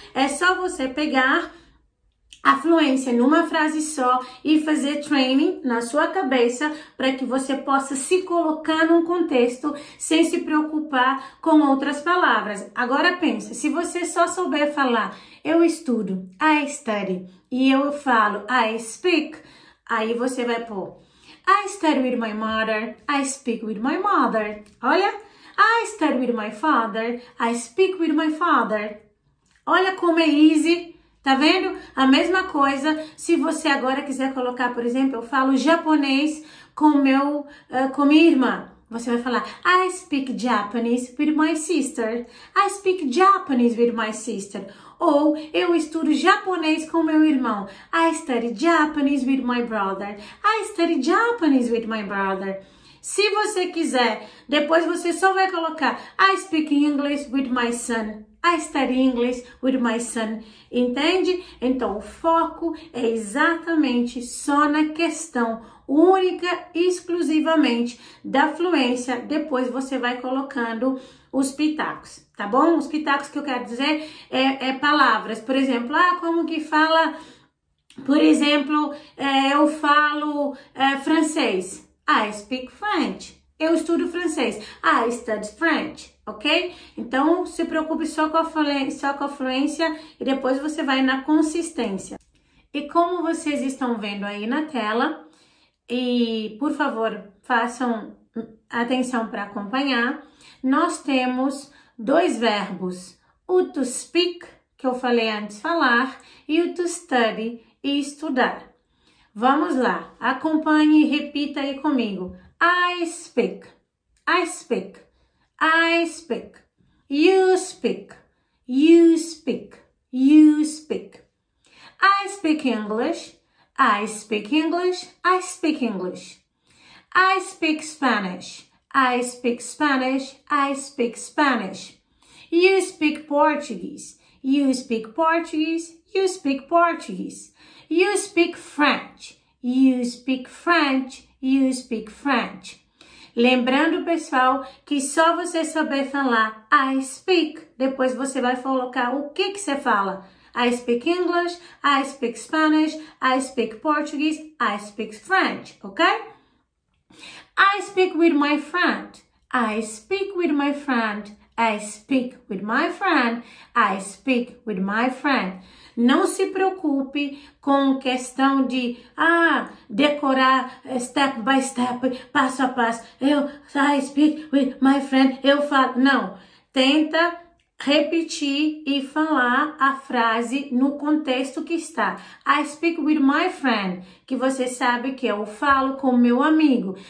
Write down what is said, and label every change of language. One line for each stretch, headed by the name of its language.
Portuguese: É só você pegar a fluência numa frase só e fazer training na sua cabeça para que você possa se colocar num contexto sem se preocupar com outras palavras. Agora pensa, se você só souber falar eu estudo,
English: I study,
Portuguese: e eu falo
English: I speak,
Portuguese: aí você vai pôr
English: I study with my mother,
Portuguese: I speak with my mother. Olha,
English: I study with my father, I speak with my father.
Portuguese: Olha como é easy. Tá vendo? A mesma coisa, se você agora quiser colocar, por exemplo, eu falo japonês com minha irmã. Você vai falar,
English: I speak Japanese with my sister. I speak Japanese with my sister.
Portuguese: Ou, eu estudo japonês com meu irmão.
English: I study Japanese with my brother. I study Japanese with my brother.
Portuguese: Se você quiser, depois você só vai colocar,
English: I speak English with my son. I study English with my son.
Portuguese: Entende? Então, o foco é exatamente só na questão única e exclusivamente da fluência. Depois você vai colocando os pitacos, tá bom? Os pitacos que eu quero dizer é palavras. Por exemplo, como que fala Por exemplo, eu falo francês.
English: I speak French.
Portuguese: Eu estudo francês.
English: I study French, ok?
Portuguese: Então, se preocupe só com a fluência e depois você vai na consistência. E como vocês estão vendo aí na tela, e por favor, façam atenção para acompanhar, nós temos dois verbos, o to speak, que eu falei antes falar, e o to study, e estudar. Vamos lá, acompanhe e repita aí comigo.
English: I speak, I speak, I speak. You speak, you speak, you speak. I speak English, I speak English, I speak English. I speak Spanish, I speak Spanish, I speak Spanish. You speak Portuguese, you speak Portuguese, you speak Portuguese. You speak French, you speak French, you speak French.
Portuguese: Lembrando, pessoal, que só você saber falar
English: I speak,
Portuguese: depois você vai colocar o que você fala.
English: I speak English, I speak Spanish, I speak Portuguese, I speak French, okay? I speak with my friend, I speak with my friend, I speak with my friend, I speak with my friend.
Portuguese: Não se preocupe com questão de decorar
English: step by step,
Portuguese: passo a passo.
English: I speak with my friend,
Portuguese: eu falo. Não, tenta repetir e falar a frase no contexto que está.
English: I speak with my friend,
Portuguese: que você sabe que eu falo com meu amigo.